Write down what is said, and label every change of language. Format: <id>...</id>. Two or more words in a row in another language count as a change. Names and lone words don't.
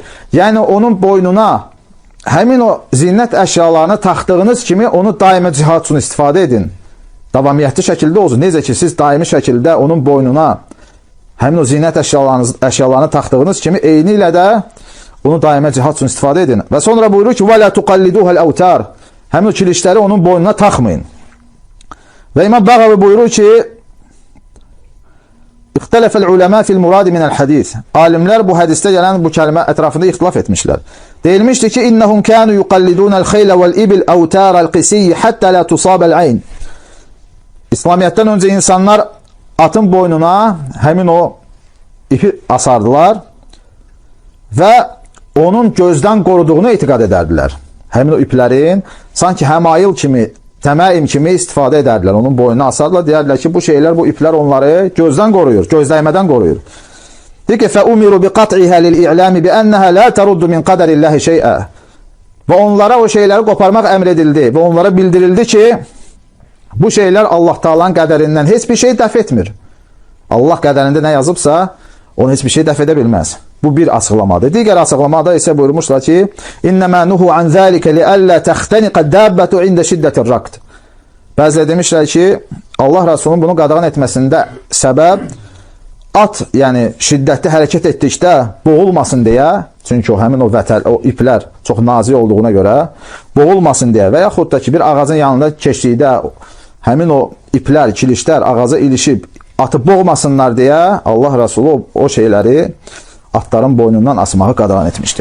<az>Yəni, onun boynuna həmin o zinət əşyalarını taxdığınız kimi onu daimi cihad üçün istifadə edin. Davamiyyətli şəkildə olsun. Necə ki, siz daimi şəkildə onun boynuna həmin o zinət əşyalarını taxdığınız kimi eyni ilə də onu daimə cihad üçün istifadə edin. Və sonra buyurur ki,</az> <ar>وَلَا تُقَلِّدُوهَ الْأَوْتَارِ</ar> <az>Həmin o kilişləri onun boynuna taxmayın. Və İmam Bəğavi buyurur ki,</az> <ar>اختلف العلماء في المراد من الحديث.</ar> <az>Alimlər bu hədisdə gələn bu kəlmə ətrafında ixtilaf etmişlər. Deyilmişdir ki,</az> <ar>إنهم كانوا يقلدون الخيل والإبل أوتار القسي حتى لا تصيب العين.</ar> <az>İslamiyyətdən öncə insanlar atın boynuna həmin o ipi asardılar və onun gözdən qoruduğunu etiqad edərdilər. Həmin o iplərin sanki həmayil kimi, təməim kimi istifadə edərdilər. Onun boynuna asardılar, deyərdilər ki, bu şeylər, bu iplər onları gözdən qoruyur, gözləymədən qoruyur. Deyir ki,</az> <ar>فَأُمِرُوا بِقَطْعِهَا لِلْإِعْلَامِ بِأَنَّهَا لَا تَرُدُّ مِنْ قَدَرِ اللّٰهِ شَيْئًا</ar> <az>Və onlara o şeyləri qoparmaq əmr edildi və onlara bildirildi ki, bu şeylər Allah Taala'nın qədərindən heç bir şey dəf etmir. Allah qədərində nə yazıbsa, onu heç bir şey dəf edə bilməz. Bu bir açıqlamadır. Digər açıqlamada isə buyurmuşlar ki,</az> <ar>إنما نهوا عن ذلك لئلا تختنق الدابة عند شدة الركض.</ar> <az>Bəzilə demişlər ki, Allah Rasulunun bunu qadağan etməsində səbəb at, yəni şiddətli hərəkət etdikdə boğulmasın deyə, çünki həmin o iplər çox nazik olduğuna görə boğulmasın deyə və yaxud da ki, bir ağacın yanında keçdikdə həmin o iplər, kilişlər ağaca ilişib atı boğmasınlar deyə Allah Rəsulu o şeyləri atların boynundan asmağı qadağan etmişdir.</az>